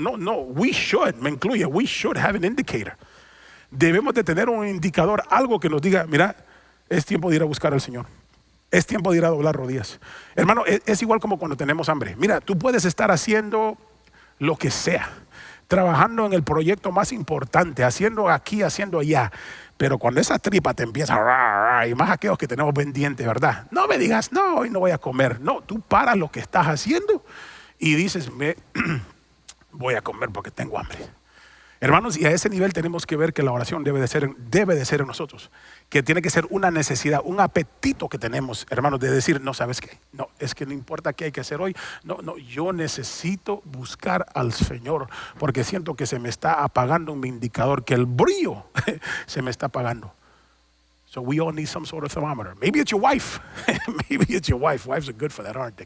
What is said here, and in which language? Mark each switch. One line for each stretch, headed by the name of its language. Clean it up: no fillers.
English: No, we should have an indicator.
Spanish: Debemos de tener un indicador, algo que nos diga, mira, es tiempo de ir a buscar al Señor. Es tiempo de ir a doblar rodillas. Hermano, es igual como cuando tenemos hambre. Mira, tú puedes estar haciendo lo que sea, trabajando en el proyecto más importante, haciendo aquí, haciendo allá. Pero cuando esa tripa te empieza y más aquellos que tenemos pendiente, ¿verdad? No me digas, no, hoy no voy a comer. No, tú paras lo que estás haciendo y dices, voy a comer porque tengo hambre. Hermanos, y a ese nivel tenemos que ver que la oración debe de ser en nosotros, que tiene que ser una necesidad, un apetito que tenemos, hermanos, de decir, no, ¿sabes qué? No, es que no importa qué hay que hacer hoy. No, yo necesito buscar al Señor porque siento que se me está apagando mi indicador, que el brillo se me está apagando.
English: So we all need some sort of thermometer. Maybe it's your wife. Maybe it's your wife. Wives are good for that, aren't they?